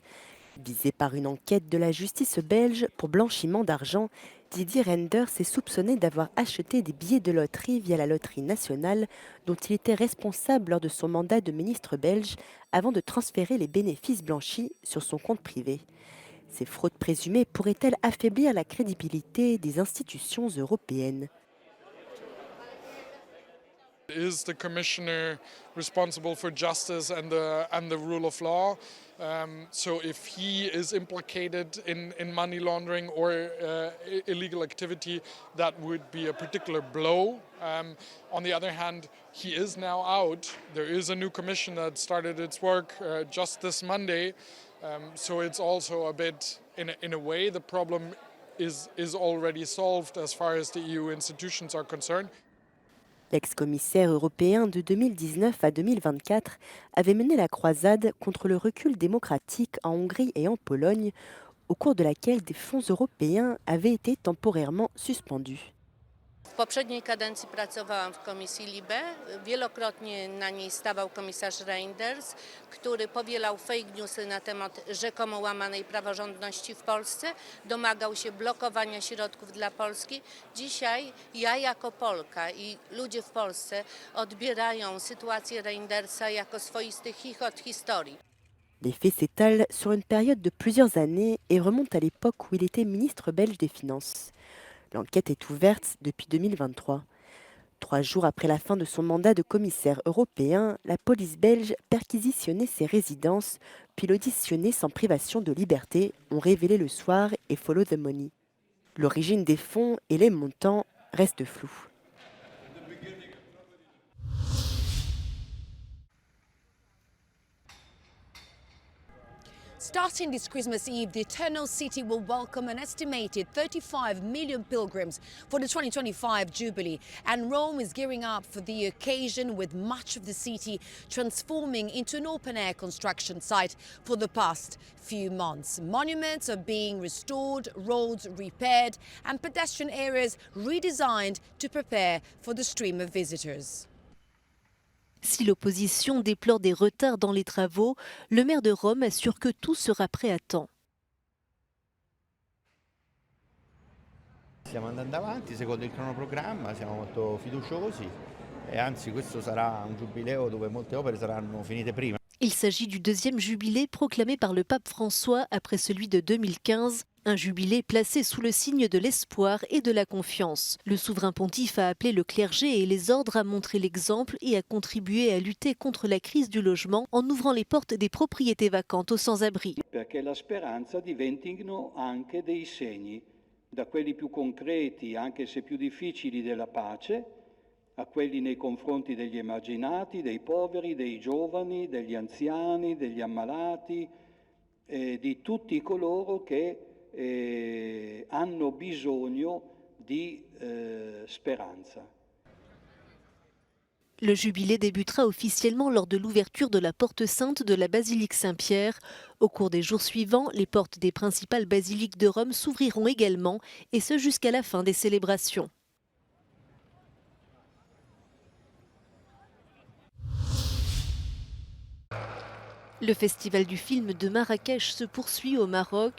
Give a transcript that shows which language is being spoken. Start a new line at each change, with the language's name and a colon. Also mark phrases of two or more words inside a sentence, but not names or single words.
French: Visé par une enquête de la justice belge pour blanchiment d'argent, Didier Reynders est soupçonné d'avoir acheté des billets de loterie via la loterie nationale dont il était responsable lors de son mandat de ministre belge avant de transférer les bénéfices blanchis sur son compte privé. Ces fraudes présumées pourraient-elles affaiblir la crédibilité des institutions européennes ?
English: Is the commissioner responsible for justice and the rule of law? So if he is implicated in money laundering or illegal activity, that would be a particular blow. On the other hand, he is now out. There is a new commission that started its work just this Monday. So it's also a bit, in a way, the problem is already solved as far as the EU institutions are concerned.
French: L'ex-commissaire européen de 2019 à 2024 avait mené la croisade contre le recul démocratique en Hongrie et en Pologne, au cours de laquelle des fonds européens avaient été temporairement suspendus.
Polish: W poprzedniej kadencji pracowałam w Komisji LIBE. Wielokrotnie na niej stawał komisarz Reynders, który powielał
English: fake newsy
Polish: na temat rzekomo łamanej praworządności w Polsce, domagał się blokowania środków dla Polski. Dzisiaj ja jako Polka i ludzie w Polsce odbierają sytuację Reyndersa jako swoisty chichot historii.
French: Les faits s'étalent sur une période de plusieurs années et remontent à l'époque où il était ministre belge des Finances. L'enquête est ouverte depuis 2023. 3 jours après la fin de son mandat de commissaire européen, la police belge perquisitionnait ses résidences, puis l'auditionnait sans privation de liberté, ont révélé le soir et Follow the Money. L'origine des fonds et les montants restent flous.
English: Starting this Christmas Eve, the Eternal City will welcome an estimated 35 million pilgrims for the 2025 Jubilee, and Rome is gearing up for the occasion with much of the city transforming into an open-air construction site for the past few months. Monuments are being restored, roads repaired, and pedestrian areas redesigned to prepare for the stream of visitors.
French: Si l'opposition déplore des retards dans les travaux, le maire de Rome assure que tout sera prêt à temps.
Italian: Stiamo andando avanti secondo il cronoprogramma, siamo molto fiduciosi e anzi questo sarà un giubileo dove molte opere saranno finite prima.
French: Il s'agit du 2e jubilé proclamé par le pape François après celui de 2015. Un jubilé placé sous le signe de l'espoir et de la confiance. Le souverain pontife a appelé le clergé et les ordres à montrer l'exemple et à contribuer à lutter contre la crise du logement en ouvrant les portes des propriétés vacantes aux sans-abri.
Italian: Perché la speranza diventino anche dei segni, da quelli più concreti, anche se più difficili, della pace, a quelli nei confronti degli emarginati, dei poveri, dei giovani, degli anziani, degli ammalati, di tutti coloro che hanno bisogno di speranza.
French: Le jubilé débutera officiellement lors de l'ouverture de la porte sainte de la basilique Saint-Pierre. Au cours des jours suivants, les portes des principales basiliques de Rome s'ouvriront également, et ce jusqu'à la fin des célébrations. Le festival du film de Marrakech se poursuit au Maroc.